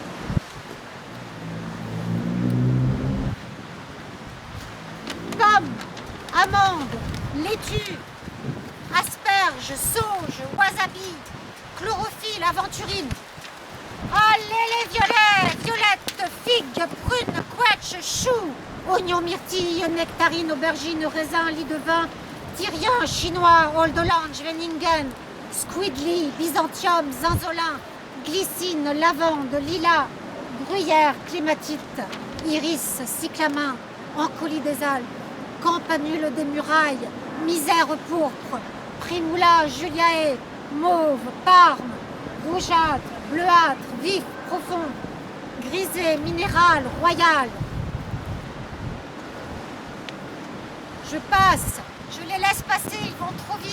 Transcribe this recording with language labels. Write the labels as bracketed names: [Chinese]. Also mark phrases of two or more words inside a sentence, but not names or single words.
[French] Pomme, amande, laitue, asperge, sauge, wasabi, chlorophylle, aventurine. Allez les violets, violettes, figues, prunes, quetch, choux, oignons, myrtilles, nectarines, aubergines, raisins, lit de vin, tyrien, chinois, [English] old orange, [French] Veningen, squidly, byzantium, zinzolin, glycine, lavande, lilas, gruyère, clématite, iris, cyclamen, encolie des Alpes, campanule des murailles, misère pourpre, primula, juliae, mauve, parme, rougeâtre, bleuâtre, vif, profond, grisé, minéral, royal. Je passe, je les laisse passer, ils vont trop vite.